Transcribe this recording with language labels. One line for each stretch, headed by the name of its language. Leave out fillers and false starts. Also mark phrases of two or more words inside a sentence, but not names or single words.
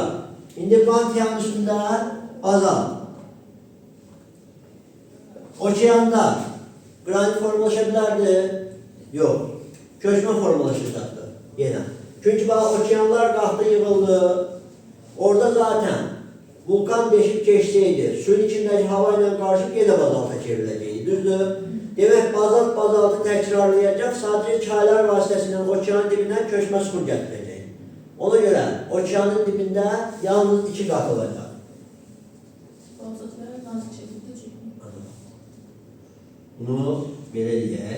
Azerbaijani: İndi mantiyanın üstündə bazal. Okeanda qranit formalaşa bilərdi? Yox. Köçmə formalaşacaqdı yenə. Çünki bax, okeanlar qalxdı, yığıldı.
Turkish: Orada zaten vulkan deşip geçseydi, suyun içindeki havayla karışıp yine bazalta çevrileceğiydi. Düzdür? Demek bazaltı tekrarlayacak, sadece çaylar vasıtasıyla okeanın dibinden köşme su getirecek. Ona göre okeanın dibinde yalnız 2 kat olacak.
Azerbaijani: Bunu belə deyək.